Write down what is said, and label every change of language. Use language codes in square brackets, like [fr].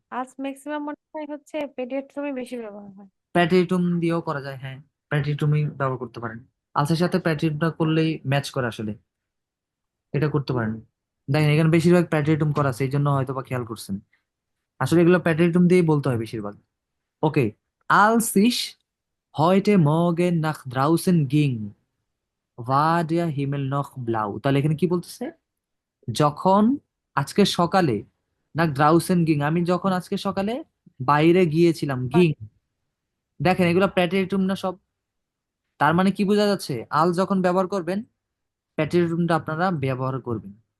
[bn] আলস maximum মনে হয় হচ্ছে পেডিয়াট্রমে বেশি ব্যবহার হয়। প্যাটিটুম দিয়েও করা যায়, হ্যাঁ। প্যাটিটুমই ব্যবহার করতে পারেন। আলসের সাথে প্যাটিটুমটা করলেই ম্যাচ করে আসলে, এটা করতে পারেন। দেখেন এখানে বেশিরভাগ প্যাটিটুম করা আছে, এই জন্য হয়তো বা খেয়াল করছেন। আসলে এগুলো প্যাটিটুম দিয়েই বলতে হয় বেশিরভাগ। [de] ওকে, als ich heute Morgen nach draußen ging, war der Himmel noch blau, [bn] তাহলে এখানে কি বলতেছে? যখন আজকে সকালে, না ড্রাউসেন গিং, আমি যখন আজকে সকালে বাইরে গিয়েছিলাম, বাট গিং। দেখেন এগুলো প্যাটিটুম না সব। তার মানে কি বোঝা যাচ্ছে? আল যখন ব্যবহার করবেন, প্যাটিটুমটা আপনারা ব্যবহার করবেন।